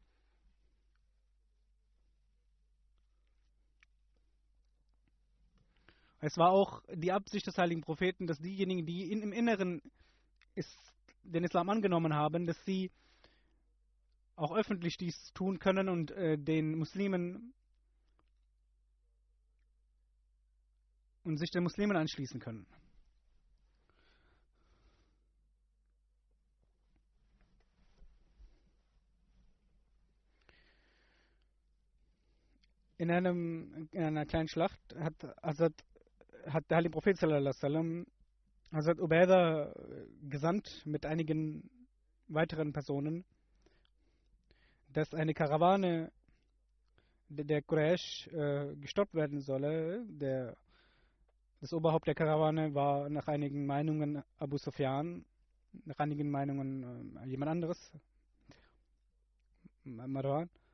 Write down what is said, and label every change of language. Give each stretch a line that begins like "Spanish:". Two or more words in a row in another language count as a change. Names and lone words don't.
German: Es war auch die Absicht des heiligen Propheten, dass diejenigen, die im Inneren den Islam angenommen haben, dass sie auch öffentlich dies tun können und den Muslimen und sich den Muslimen anschließen können. In einer kleinen Schlacht hat der heilige Prophet
Arabic: صلى الله عليه وسلم
German: Hazrat Ubaida gesandt mit einigen weiteren Personen, dass eine Karawane der Quraysh gestoppt werden solle. Das Oberhaupt der Karawane war nach einigen Meinungen Abu Sufyan, nach einigen Meinungen jemand anderes, Marwan.